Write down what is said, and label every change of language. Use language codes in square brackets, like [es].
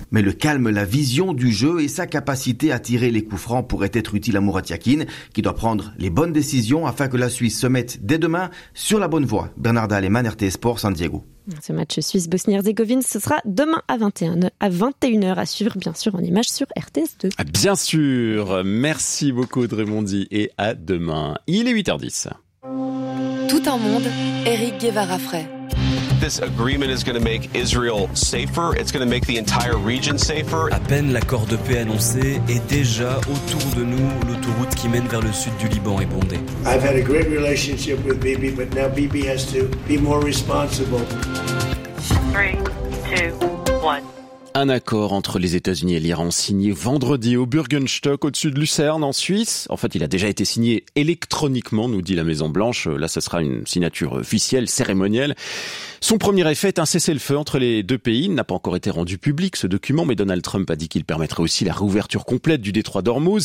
[fr] Mais le calme, la vision du jeu et sa capacité à tirer les coups francs pourraient être utiles à Murat Yakin, qui doit prendre les bonnes décisions afin que la Suisse se mette dès demain sur la bonne voie. Bernard Alleman, RT Sport, San Diego. Ce match Suisse-Bosnie-Herzégovine, ce sera demain à 21h à suivre, bien sûr, en images sur RTS2. Bien sûr. Merci beaucoup, Drémondi, et à demain. Il est 8h10. Tout un monde, Éric Guevara-Frey. [en] This agreement is going to make Israel safer. It's going to make the entire region safer. [fr] À peine l'accord de paix annoncé, et déjà autour de nous, l'autoroute qui mène vers le sud du Liban est bondée. [en] I've had a great relationship with Bibi, but now Bibi has to be more responsible. [fr] 3, 2, 1. Un accord entre les États-Unis et l'Iran signé vendredi au Burgenstock au-dessus de Lucerne en Suisse. En fait, il a déjà été signé électroniquement, nous dit la Maison-Blanche. Là, ce sera une signature officielle, cérémonielle. Son premier effet est un cessez-le-feu entre les deux pays. Il n'a pas encore été rendu public ce document, mais Donald Trump a dit qu'il permettrait aussi la réouverture complète du détroit d'Ormuz.